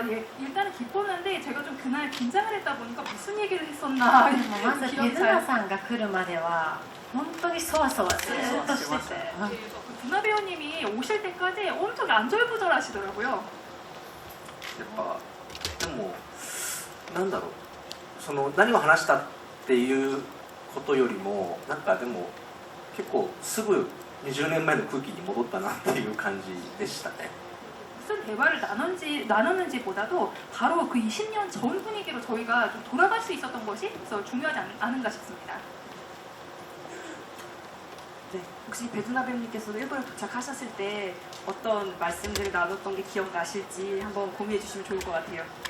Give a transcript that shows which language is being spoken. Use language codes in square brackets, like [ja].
[ko] 일단은 기뻤는데 제가 좀 그날 긴장을 했다 보니까 무슨 얘기를 했었나 [ja] まずペズナさんが来るまでは本当にそわそわずっとしてて [ko] 두나 배우님이 오실 때까지 엄청 안절부절하시더라고요. [ja] やっぱでもなんだろう、その何を話したっていうことよりもなんかでも結構すぐ20年前の空気に戻ったなっていう感じでしたね。 [ko] 무슨 대화를 나눴는지보다도 바로 그 20년 전 분위기로 저희가 좀 돌아갈 수 있었던 것이 더 중요하지 않은가 싶습니다. 네, 혹시 배두나 배우님께서도 일본에 도착하셨을 때 어떤 말씀들을 나눴던 게 기억나실지 한번 공유해 주시면 좋을 것 같아요.